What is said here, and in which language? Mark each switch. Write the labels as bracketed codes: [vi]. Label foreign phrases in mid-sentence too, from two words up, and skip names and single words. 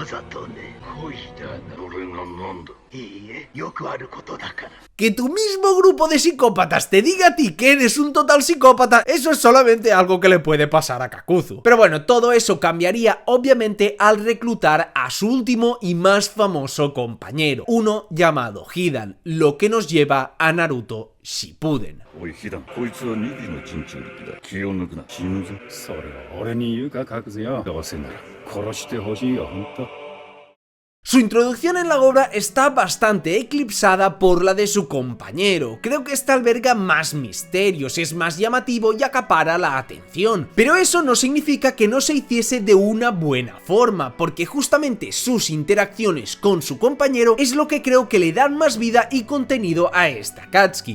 [es] Que tu mismo grupo de psicópatas te diga a ti que eres un total psicópata, eso es solamente algo que le puede pasar a Kakuzu. Pero bueno, todo eso cambiaría obviamente al reclutar a su último y más famoso compañero, uno llamado Hidan, lo que nos lleva a Naruto Shippuden. [ja] おいヒダン、こいつは2尾の珍鳥力だ。気を抜くな、死ぬぞ。それを俺に言うか、カクズよ。どうせなら殺してほしいよ、ほんと。 [es] Su introducción en la obra está bastante eclipsada por la de su compañero. Creo que esta alberga más misterios, es más llamativo y acapara la atención. Pero eso no significa que no se hiciese de una buena forma, porque justamente sus interacciones con su compañero es lo que creo que le dan más vida y contenido a esta Akatsuki.